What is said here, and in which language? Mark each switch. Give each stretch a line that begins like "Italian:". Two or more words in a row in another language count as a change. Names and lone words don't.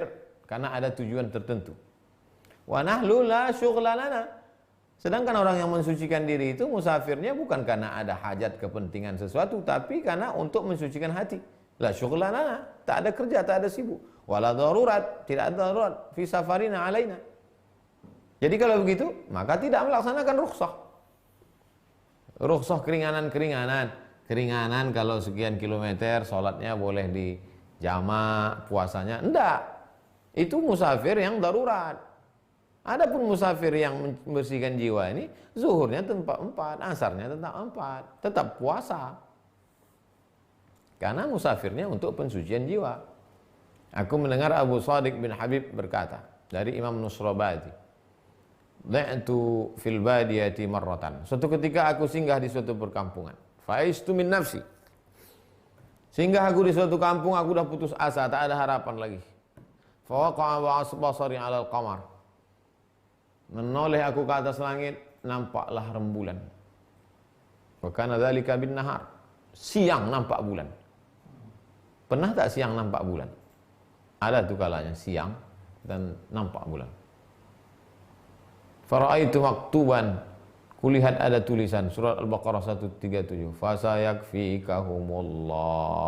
Indonesian: Karena ada tujuan tertentu.
Arabic: ونحن لا شغل لنا.
Indonesian: Sedangkan orang yang mensucikan diri itu musafirnya bukan karena ada hajat kepentingan sesuatu, tapi karena untuk mensucikan hati.
Arabic: لا شغل لنا,
Indonesian: tak ada kerja, tak ada sibuk.
Arabic: ولا ضرورة,
Indonesian: tidak ada darurat
Arabic: في سفرنا علينا.
Indonesian: Jadi kalau begitu, maka tidak melaksanakan rukhsah. Rukhsah keringanan-keringanan. Keringanan kalau sekian kilometer salatnya boleh di jamak, puasanya enggak. Itu musafir yang darurat. Adapun musafir yang membersihkan jiwa ini, zuhurnya tempat 4, asarnya tetap 4, tetap puasa. Karena musafirnya untuk pensucian jiwa. Aku mendengar Abu Shadiq bin Habib berkata dari Imam Nusrabadi,
Arabic: "ضعت في البادية مرة."
Indonesian: Suatu ketika aku singgah di suatu perkampungan.
Arabic: فأيست من نفسي.
Indonesian: Singgah aku di suatu kampung, aku dah putus asa, tak ada harapan lagi.
Arabic: فوقع بصري على القمر.
Indonesian: Menoleh aku ke atas langit, nampaklah rembulan.
Arabic: وكان ذلك بالنهار.
Indonesian: Siang nampak bulan. Pernah tak siang nampak bulan? Ada tuh kalanya siang dan nampak bulan.
Arabic: فرأيت مكتوبا,
Indonesian: kulihat ada tulisan surat Al-Baqarah 137.
Arabic: فسيكفيكهم الله.